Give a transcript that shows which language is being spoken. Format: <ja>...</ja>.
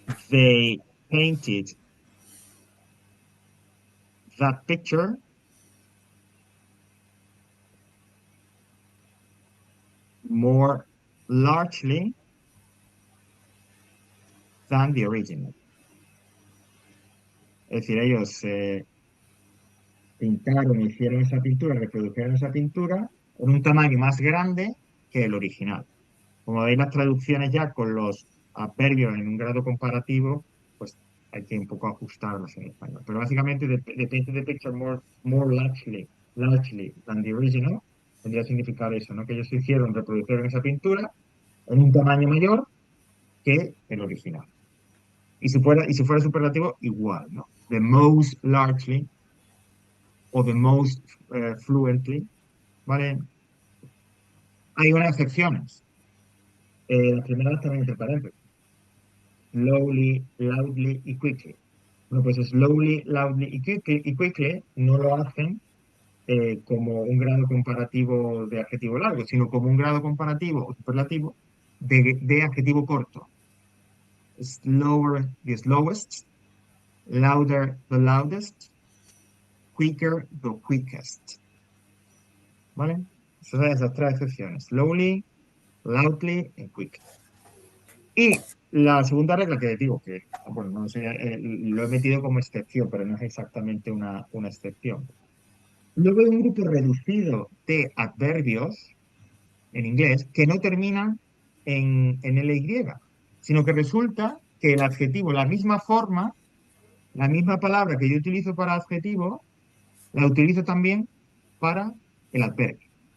<en>They painted that picture more largely than the original.</en> <es>Es decir, ellos pintaron, hicieron esa pintura, reprodujeron esa pintura en un tamaño más grande que el original. Como veis, las traducciones ya con los adverbios en un grado comparativo, pues hay que un poco ajustarlos en español. Pero básicamente,</es> <en>the painted the picture more largely than the original,</en> <es>tendría que significar eso, ¿no? Que ellos reprodujeron esa pintura en un tamaño mayor que el original. Y si fuera superlativo, igual, ¿no?</es> <en>The most largely</en> <es>o</es> <en>the most fluently,</en> <es>¿vale? Hay unas excepciones. Las primeras también entre paréntesis.</es> <en>Slowly, loudly y quickly.</en> <es>Bueno, pues slowly, loudly y quickly no lo hacen como un grado comparativo de adjetivo largo, sino como un grado comparativo o superlativo de adjetivo corto.</es> <en>Slower, the slowest. Louder, the loudest. Quicker, the quickest.</en> <es>¿Vale? Esas 3 excepciones.</es> <en>Slowly, loudly y quickly.</en> <es>Y la segunda regla que digo que, bueno, no sé, lo he metido como excepción, pero no es exactamente una excepción. Luego hay un grupo reducido de adverbios en inglés que no terminan en LY, sino que resulta que el adjetivo, la misma forma, la misma palabra que yo utilizo para adjetivo, la utilizo también para el adverbio.</es>